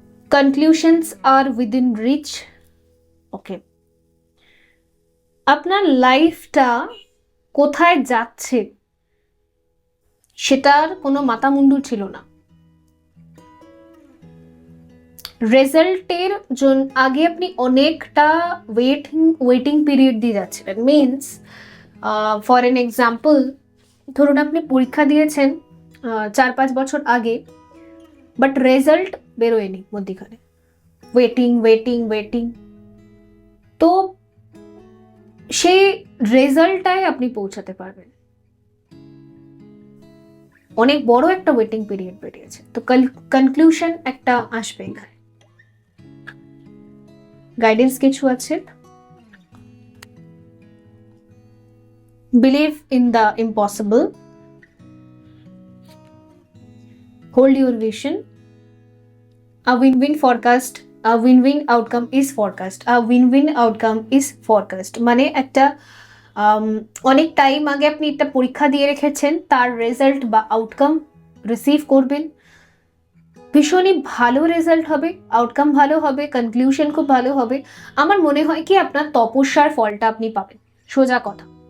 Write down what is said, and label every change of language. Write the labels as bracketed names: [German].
[English] Conclusions are within reach. [Bangla] ওকে, আপনার লাইফটা কোথায় যাচ্ছে সেটার কোনো মাথামুন্ডু ছিল না। রেজাল্টের জন্য আগে আপনি অনেকটা ওয়েটিং পিরিয়ড দিয়ে যাচ্ছিলেন। [English] means for an example, [Bangla] ধরুন আপনি পরীক্ষা দিয়েছেন 4-5 বছর আগে, বাট রেজাল্ট বেরোয়নি মধ্যিখানে, ওয়েটিং ওয়েটিং ওয়েটিং। তো সেই রেজাল্টটাই আপনি পৌঁছাতে পারবেন। অনেক বড় একটা ওয়েটিং পিরিয়ড বেরিয়েছে, তো কনক্লুশন একটা আসবে এখানে। [English] guidance [Bangla] কিছু আছে, [English] Believe in the impossible, hold your vision, a win-win forecast, a win-win outcome is forecast, a win-win outcome is forecast। [Bangla] মানে একটা অনেক টাইম আগে আপনি একটা পরীক্ষা দিয়ে রেখেছেন, তার রেজাল্ট বা আউটকাম রিসিভ করবেন, ভীষণই ভালো রেজাল্ট হবে, আউটকাম ভালো হবে, কনক্লুশন খুব ভালো হবে। আমার মনে হয় কি আপনার তপস্যার ফলটা আপনি পাবেন, সোজা কথা।